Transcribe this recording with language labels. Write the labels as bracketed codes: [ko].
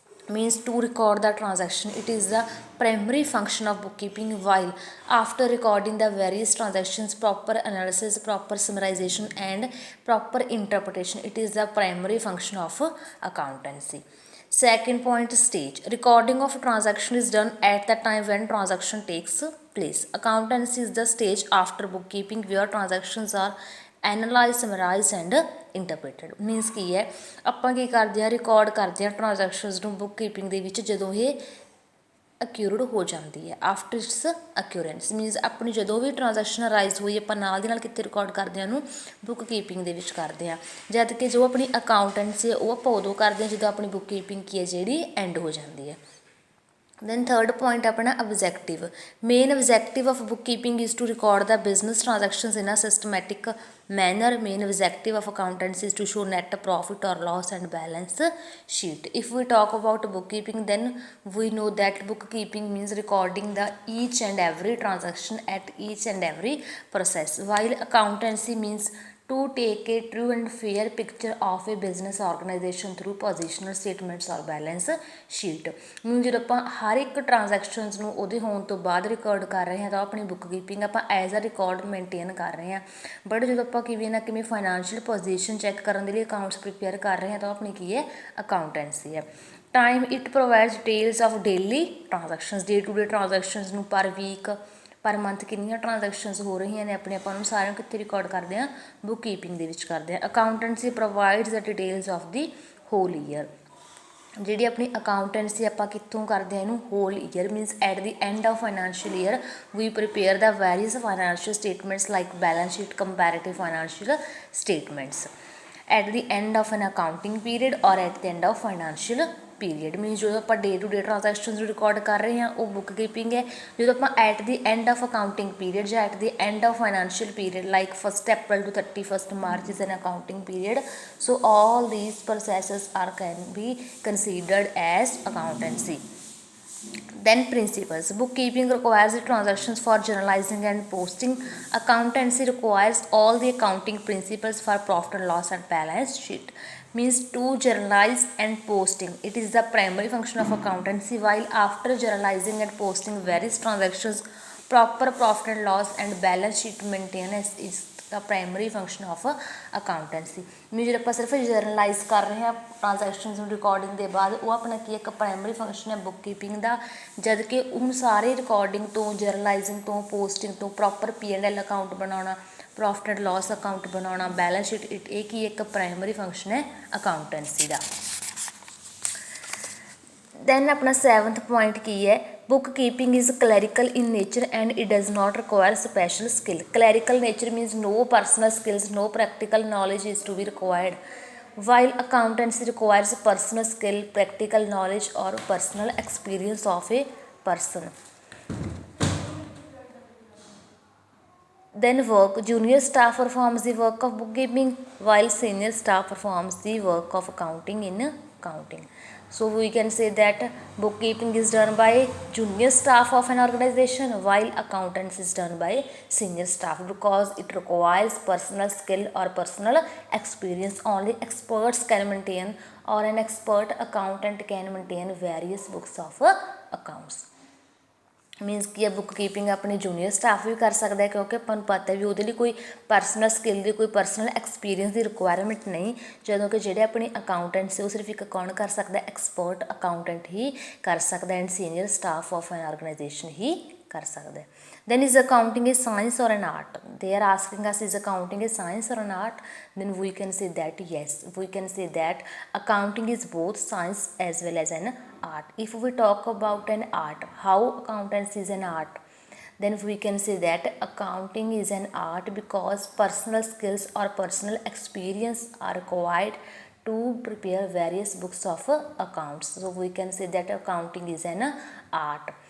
[en] Means to record the transaction, it is the primary function of bookkeeping, while after recording the various transactions, proper analysis, proper summarization, and proper interpretation, it is the primary function of accountancy. Second point, stage. Recording of transaction is done at the time when transaction takes place. Accountancy is the stage after bookkeeping where transactions are analyse summarise and interpreted. [pa] Means ਕੀ ਹੈ, ਆਪਾਂ ਕੀ ਕਰਦੇ ਹਾਂ, record ਕਰਦੇ ਹਾਂ transactions ਨੂੰ book keeping ਦੇ ਵਿੱਚ ਜਦੋਂ ਇਹ ਅਕਿਊਰਡ ਹੋ ਜਾਂਦੀ ਹੈ। [en] after its occurrence [pa] ਮੀਨਸ ਆਪਣੀ ਜਦੋਂ ਵੀ ਟ੍ਰਾਂਜੈਕਸ਼ਨ ਅਰਾਈਜ਼ ਹੋਈ ਆਪਾਂ ਨਾਲ ਦੀ ਨਾਲ ਕਿੱਥੇ ਰਿਕਾਰਡ ਕਰਦੇ ਹਾਂ, ਉਹਨੂੰ ਬੁੱਕ ਕੀਪਿੰਗ ਦੇ ਵਿੱਚ ਕਰਦੇ ਹਾਂ। ਜਦ ਕਿ ਜੋ ਆਪਣੀ ਅਕਾਊਂਟੈਂਸੀ ਹੈ ਉਹ ਆਪਾਂ ਉਦੋਂ ਕਰਦੇ ਹਾਂ ਜਦੋਂ ਆਪਣੀ ਬੁੱਕ ਕੀਪਿੰਗ ਕੀ ਹੈ ਜਿਹੜੀ ਐਂਡ ਹੋ ਜਾਂਦੀ ਹੈ। [en] Then third point [hi] अपना [en] objective. Main objective of bookkeeping is to record the business transactions in a systematic manner. Main objective of accountancy is to show net profit or loss and balance sheet. If we talk about bookkeeping, then we know that bookkeeping means recording the each and every transaction at each and every process, while accountancy means to take a true and fair picture of a business organization through positional statements or balance sheet। [pa] ਹੁਣ ਜਦੋਂ ਆਪਾਂ ਹਰ ਇੱਕ transactions ਨੂੰ ਉਹਦੇ ਹੋਣ ਤੋਂ ਬਾਅਦ record ਕਰ ਰਹੇ ਹਾਂ ਤਾਂ ਆਪਣੀ ਬੁੱਕ ਕੀਪਿੰਗ ਆਪਾਂ ਐਜ਼ ਅ ਰਿਕਾਰਡ ਮੇਨਟੇਨ ਕਰ ਰਹੇ ਹਾਂ। ਬਟ ਜਦੋਂ ਆਪਾਂ ਕਿਵੇਂ ਨਾ ਕਿਵੇਂ ਫਾਈਨੈਂਸ਼ੀਅਲ ਪੋਜੀਸ਼ਨ ਚੈੱਕ ਕਰਨ ਦੇ ਲਈ ਅਕਾਊਂਟਸ ਪ੍ਰੀਪੇਅਰ ਕਰ ਰਹੇ ਹਾਂ ਤਾਂ ਆਪਣੀ ਕੀ ਹੈ, ਅਕਾਊਂਟੈਂਸੀ ਹੈ। [en] time it provides details of daily transactions, [pa] day to day transactions ਨੂੰ ਪਰ ਵੀਕ ਪਰ ਮੰਥ ਕਿੰਨੀਆਂ ਟ੍ਰਾਂਜੈਕਸ਼ਨਸ ਹੋ ਰਹੀਆਂ ਨੇ ਆਪਣੇ ਆਪਾਂ ਨੂੰ ਸਾਰਿਆਂ ਨੂੰ ਕਿੱਥੇ ਰਿਕਾਰਡ ਕਰਦੇ ਹਾਂ, ਬੁੱਕ ਕੀਪਿੰਗ ਦੇ ਵਿੱਚ ਕਰਦੇ ਹਾਂ। [en] Accountancy provides the details of the whole year. [pa] ਜਿਹੜੀ ਆਪਣੀ ਅਕਾਊਂਟੈਂਸੀ ਆਪਾਂ ਕਿੱਥੋਂ ਕਰਦੇ ਹਾਂ ਇਹਨੂੰ, [en] Whole year means at the end of financial year we prepare the various financial statements like balance sheet, comparative financial statements at the end of an accounting period or at the end of financial period. [pa] Means ਜਦੋਂ ਆਪਾਂ day to day transactions ਨੂੰ record ਕਰ ਰਹੇ ਹਾਂ ਉਹ book keeping ਹੈ। ਜਦੋਂ ਆਪਾਂ [en] At the end of accounting period ਜਾਂ at the end of financial period like 1 April to 31 March is an accounting period, so all these processes are can be considered as accountancy. Then principles. Bookkeeping requires the transactions for journalizing and posting. Accountancy requires all the accounting principles for profit and loss and balance sheet. Means to journalize and posting, it is the primary function of accountancy, while after journalizing and posting various transactions, proper profit and loss and balance sheet maintenance is the primary function of accountancy। [pa] Means ਜਦੋਂ ਆਪਾਂ ਸਿਰਫ ਜਰਨਲਾਈਜ਼ ਕਰ ਰਹੇ ਹਾਂ transactions ਨੂੰ recording ਦੇ ਬਾਅਦ ਉਹ ਆਪਣਾ ਕੀ ਇੱਕ ਪ੍ਰਾਇਮਰੀ ਫੰਕਸ਼ਨ ਹੈ ਬੁੱਕ ਕੀਪਿੰਗ ਦਾ। ਜਦ ਕਿ ਹੁਣ ਸਾਰੇ ਰਿਕਾਰਡਿੰਗ ਤੋਂ, ਜਰਨਲਾਈਜ਼ਿੰਗ ਤੋਂ, ਪੋਸਟਿੰਗ ਤੋਂ ਪ੍ਰੋਪਰ P&L ਅਕਾਊਂਟ ਬਣਾਉਣਾ, ਪ੍ਰੋਫਿਟ ਐਂਡ ਲੋਸ ਅਕਾਊਂਟ ਬਣਾਉਣਾ, ਬੈਲੈਂਸ ਸ਼ੀਟ, ਇਹ ਕੀ ਇੱਕ ਪ੍ਰਾਇਮਰੀ ਫੰਕਸ਼ਨ ਹੈ ਅਕਾਊਂਟੈਂਸੀ ਦਾ। [en] then [pa] ਆਪਣਾ 7th ਪੁਆਇੰਟ ਕੀ ਹੈ, [en] book keeping is clerical in nature and it does not require special skill. Clerical nature means no personal skills, no practical knowledge is to be required, while accountancy requires personal skill, practical knowledge or personal experience of a person. Then work. Junior staff performs the work of bookkeeping while senior staff performs the work of accounting in accounting. So we can say that bookkeeping is done by junior staff of an organization while accountancy is done by senior staff, because it requires personal skill or personal experience. Only experts can maintain, or an expert accountant can maintain various books of accounts। [pa] Means ਕੀ ਹੈ, book keeping ਆਪਣੇ junior staff ਵੀ ਕਰ ਸਕਦਾ ਹੈ ਕਿਉਂਕਿ ਆਪਾਂ ਨੂੰ ਪਤਾ ਵੀ ਉਹਦੇ ਲਈ ਕੋਈ ਪਰਸਨਲ ਸਕਿੱਲ ਦੀ, ਕੋਈ ਪਰਸਨਲ ਐਕਸਪੀਰੀਅੰਸ ਦੀ ਰਿਕੁਆਇਰਮੈਂਟ ਨਹੀਂ। ਜਦੋਂ ਕਿ ਜਿਹੜੇ ਆਪਣੀ ਅਕਾਊਂਟੈਂਟ ਸੀ ਉਹ ਸਿਰਫ ਇੱਕ ਕੌਣ ਕਰ ਸਕਦਾ, ਐਕਸਪਰਟ ਅਕਾਊਂਟੈਂਟ ਹੀ ਕਰ ਸਕਦਾ [en] and senior staff of an organisation [pa] ਹੀ ਕਰ ਸਕਦਾ। [en] Then is accounting a science or an art? They are asking us, is accounting a science or an art? Then we can say that yes, we can say that accounting is both science as well as an art. If we talk about an art, how accountancy is an art, then we can say that accounting is an art because personal skills or personal experience are required to prepare various books of accounts. So we can say that accounting is an art।